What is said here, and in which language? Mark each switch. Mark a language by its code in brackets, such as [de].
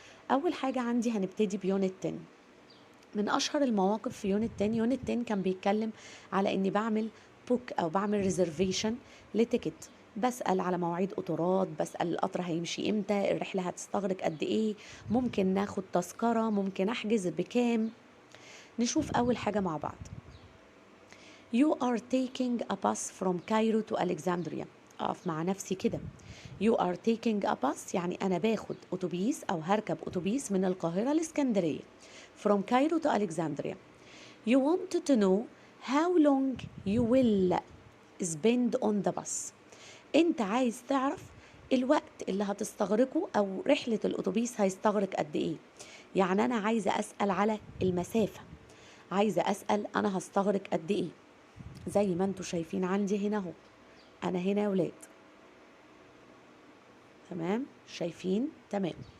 [ar] اول حاجه عندي هنبتدي بيونت 10. من اشهر المواقف في يونت 10، يونت 10 كان بيتكلم على اني بعمل بوك او بعمل ريزرفيشن لتيكت، بسال على مواعيد قطارات، بسال القطر هيمشي امتى، الرحله هتستغرق قد ايه، ممكن ناخد تذكره، ممكن احجز بكام. نشوف اول حاجه مع بعض. [en] You are taking a bus from Cairo to Alexandria. [ar] أقف مع نفسي كده. [en] You are taking a bus [ar] يعني أنا باخد أتوبيس أو هركب أتوبيس من القاهرة لإسكندرية. [en] From Cairo to Alexandria. You want to know how long you will spend on the bus. [ar] أنت عايز تعرف الوقت اللي هتستغرقه أو رحلة الأتوبيس هيستغرق قد إيه. يعني أنا عايزة أسأل على المسافة، عايزة أسأل أنا هستغرق قد إيه. زي ما انتوا شايفين عندي هنا اهو، انا هنا يا ولاد، تمام؟ شايفين؟ تمام.